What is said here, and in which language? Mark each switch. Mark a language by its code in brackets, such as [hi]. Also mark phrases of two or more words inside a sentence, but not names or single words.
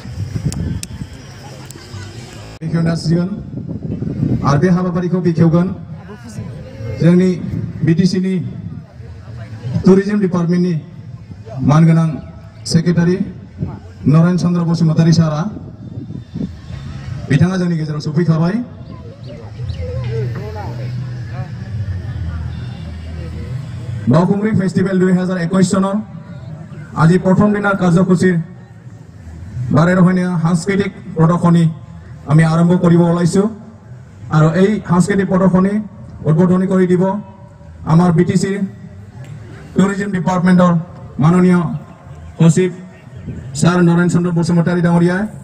[brx] बेखेवनांसिगोन आरो बे हाबाफारिखौ बेखेवगोन जोंनि बिटिसिनि टुरिजम डिपार्टमेन्टनि मानगोनां सेक्रेटारि नरेन चन्द्र बसुमतारी सारा बिथाङा जोंनि गेजेराव सफैखाबाय [as] बावखुंग्रि फेस्टिभेल 2021 सনৰ আজি প্ৰথম দিনৰ কাৰ্যসূচীৰ বাৰে ৰহণীয়া সাংস্কৃতিক প্ৰদৰ্শনী আমি আৰম্ভ কৰিব ওলাইছো আৰু এই সাংস্কৃতিক প্ৰদৰ্শনী উদ্বোধনী কৰি দিব আমাৰ বিটিসি টুৰিজম ডিপাৰ্টমেন্টৰ মাননীয় সচিব স্যার নরেন চন্দ্র বসুমতাৰী ডাঙৰীয়া